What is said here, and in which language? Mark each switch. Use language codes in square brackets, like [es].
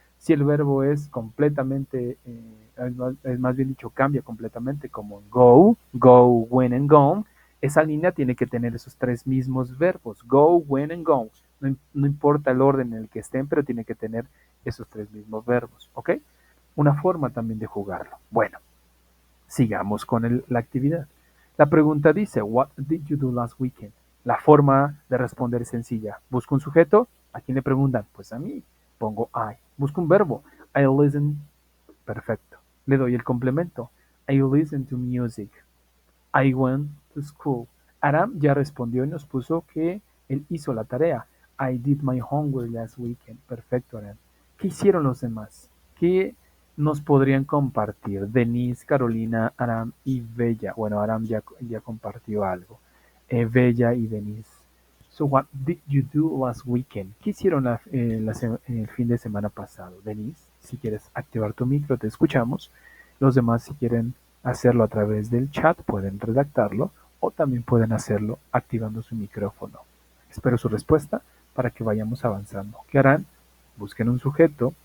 [es] Si el verbo es completamente, es más bien dicho, cambia completamente, como go, go, went and gone, esa línea tiene que tener esos tres mismos verbos, go, went and gone. No importa el orden en el que estén, pero tiene que tener esos tres mismos verbos, ¿ok? Una forma también de jugarlo. Bueno, sigamos con la actividad. La pregunta dice, [en] what did you do last weekend? [es] La forma de responder es sencilla. Busco un sujeto, ¿a quién le preguntan? Pues a mí. Pongo I. Busco un verbo. [en] I listen. [es] Perfecto. Le doy el complemento. [en] I listen to music. I went to school. [es] Aram ya respondió y nos puso que él hizo la tarea. [en] I did my homework last weekend. [es] Perfecto, Aram. ¿Qué hicieron los demás? ¿Qué nos podrían compartir? Denise, Carolina, Aram y Bella. Bueno, Aram ya compartió algo. Bella y Denise. [en] So, what did you do last weekend? [es] ¿Qué hicieron el fin de semana pasado? Denise, si quieres activar tu micro, te escuchamos. Los demás, si quieren hacerlo a través del chat, pueden redactarlo o también pueden hacerlo activando su micrófono. Espero su respuesta para que vayamos avanzando. ¿Qué harán? Busquen un sujeto.